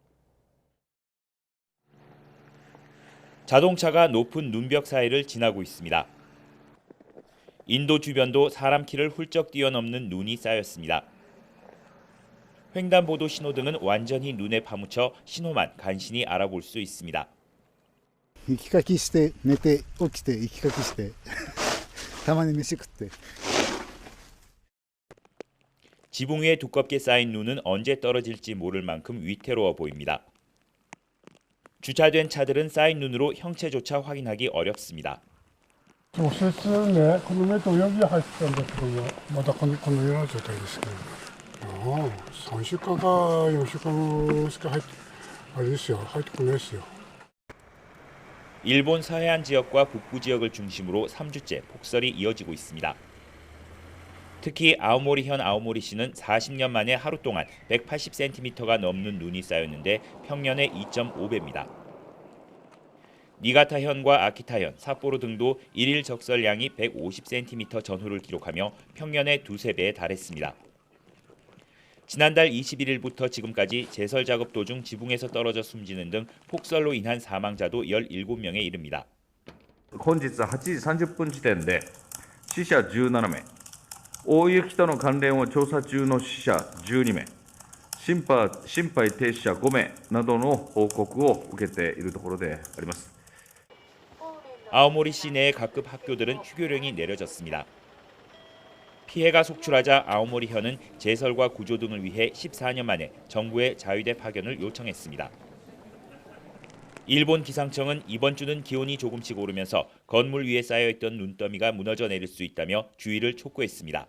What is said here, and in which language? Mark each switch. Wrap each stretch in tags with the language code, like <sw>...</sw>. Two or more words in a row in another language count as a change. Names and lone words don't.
<ko>자동차가 높은 눈벽 사이를 지나고 있습니다. 인도 주변도 사람 키를 훌쩍 뛰어넘는 눈이 쌓였습니다. 횡단보도 신호등은 완전히 눈에 파묻혀 신호만 간신히 알아볼 수 있습니다.</ko> <ja>行きかきして寝て起きて行きかきしてたまに飯食って</ja> <ko>지붕 위에 두껍게 쌓인 눈은 언제 떨어질지 모를 만큼 위태로워 보입니다. 주차된 차들은 쌓인 눈으로 형체조차 확인하기 어렵습니다.</ko> <ja>除雪ね、この目と泳ぎ入ってたんだけども、またこのような状態ですけど、3週間か4週間しか入ってこないですよ。</ja> <ko>일본 서해안 지역과 북부 지역을 중심으로 3주째 폭설이 이어지고 있습니다. 특히 아오모리현 아오모리시는 40년 만에 하루 동안 180cm가 넘는 눈이 쌓였는데 평년의 2.5배입니다. 니가타현과 아키타현, 삿포로 등도 일일 적설량이 150cm 전후를 기록하며 평년의 2~3배에 달했습니다. 지난달 21일부터 지금까지 제설 작업 도중 지붕에서 떨어져 숨지는 등 폭설로 인한 사망자도 17명에 이릅니다.</ko> <ja>本日8時30分時点で死者17名、大雪との関連を調査中の死者12名、心肺停止者5名などの報告を受けているところであります。</ja> <ko>아오모리 시내의 각급 학교들은 휴교령이 내려졌습니다. 피해가 속출하자 아오모리현은 제설과 구조 등을 위해 14년 만에 정부의 자위대 파견을 요청했습니다. 일본 기상청은 이번 주는 기온이 조금씩 오르면서 건물 위에 쌓여있던 눈더미가 무너져 내릴 수 있다며 주의를 촉구했습니다.</ko>